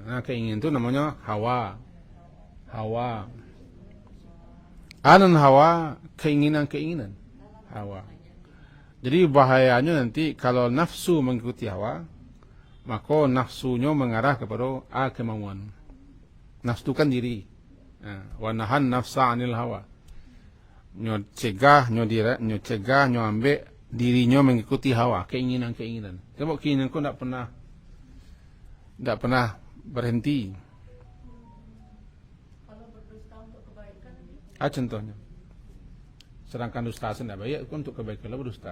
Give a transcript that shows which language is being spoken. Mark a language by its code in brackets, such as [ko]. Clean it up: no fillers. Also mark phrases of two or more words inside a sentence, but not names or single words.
[id] Nah, keinginan itu namanya hawa. Anan hawa, keinginan-keinginan. Hawa. Jadi bahayanya nanti kalau nafsu mengikuti hawa, maka nafsunya mengarah kepada kemauan. Nafsu kan diri. [ar] ونهى النفس عن الهوى. [min] Nyo cegah, nyo ambek dirinya [id] mengikuti hawa, keinginan-keinginan. Sebab keinginan kau tidak pernah berhenti. Contohnya, sedangkan dusta tidak baik, untuk kebaikan lah berdusta.